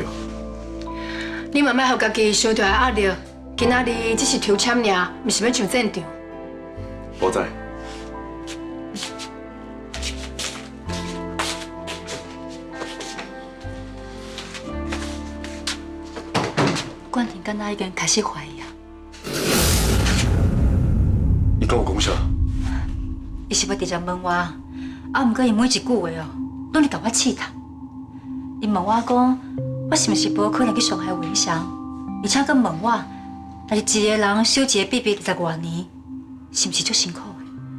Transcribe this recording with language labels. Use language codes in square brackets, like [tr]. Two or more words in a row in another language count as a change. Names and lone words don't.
[nan] 你慢慢互家己伤大的压力，今仔日只是抽签尔，毋是要上战场。我知。冠廷敢若已经开始怀疑啊。伊跟我讲啥？伊是要直接问我，啊，毋过伊每一句话哦，拢是甲我试探。伊问我讲，我是毋是无可能去伤害文祥，而且佮问我，若是一个人守一个秘密20多年，是毋是足辛苦的？